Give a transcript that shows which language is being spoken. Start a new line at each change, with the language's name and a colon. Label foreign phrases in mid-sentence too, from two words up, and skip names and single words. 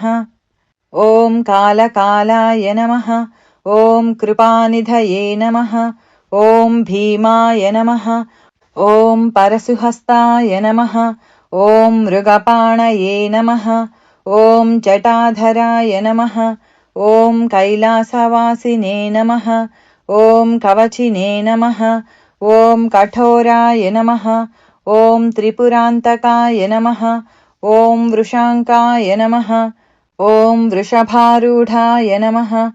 Sanskrit: ఓం కాలకాలాయ నమః. ఓం కృపానిధయే నమః. ఓం భీమాయ నమః. ఓం పరశుహస్తాయ నమః. ఓం మృగపాణయే నమః. ఓం జటాధరాయ నమః. ॐ कैलासवासिने नमः। ॐ कवचिने नमः। ॐ कठोराय नमः। ॐ त्रिपुरान्तकाय नमः। ॐ वृषाङ्काय नमः। ॐ वृषभारूढाय नमः।